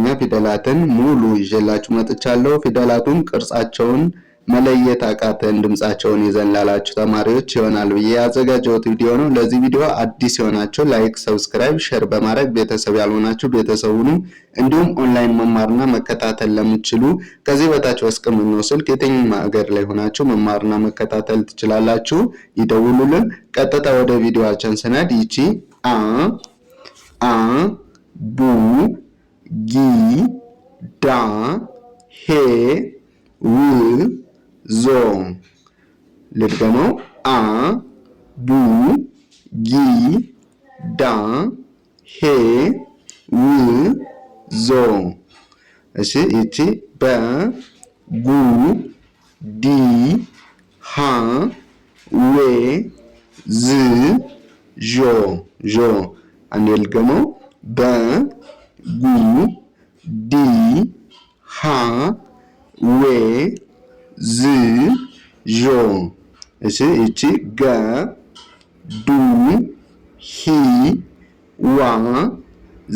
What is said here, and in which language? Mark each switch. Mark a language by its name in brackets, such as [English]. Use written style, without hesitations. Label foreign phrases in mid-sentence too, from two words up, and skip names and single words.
[Amharic] ፊደላትን ሙሉ ይዤላችሁ መጥቻለሁ። ፊደላቱን ቅርጻቸውን መለየት አቃተን ድምጻቸውን ይዘን ላላችሁ ተማሪዎች ይሆናል ብዬ ያዘጋጀሁት ቪዲዮ ነው። ለዚህ ቪዲዮ አዲስ የሆናችሁ [English] like, subscribe, share [Amharic] በማድረግ ቤተሰብ ያልሆናችሁ ቤተሰቡን እንዲሁም ኦንላይን መማርና መከታተል ለምትችሉ ከዚህ በታች ባስቀመጥነው ስልክ የትኛውም ሀገር ላይ ሆናችሁ መማርና መከታተል ትችላላችሁ። ይደውሉልን። ቀጥታ ወደ ቪዲዮአችን ስንሄድ ይቺ አ ቡ ጊ ዳ ሄ ው ዞ ልድገመው። አ ቡ ጊ ዳ ሄ ው ዞ። እሺ ይቺ በ ጉ ዲ ሃ ዌ ዝ ዦ ዦ። አንዴ ልድገመው። በ ጉ ዲ ሃ ዌ ዝ ዦ። እሺ ይቺ ገ ዱ ሂ ዋ ዜ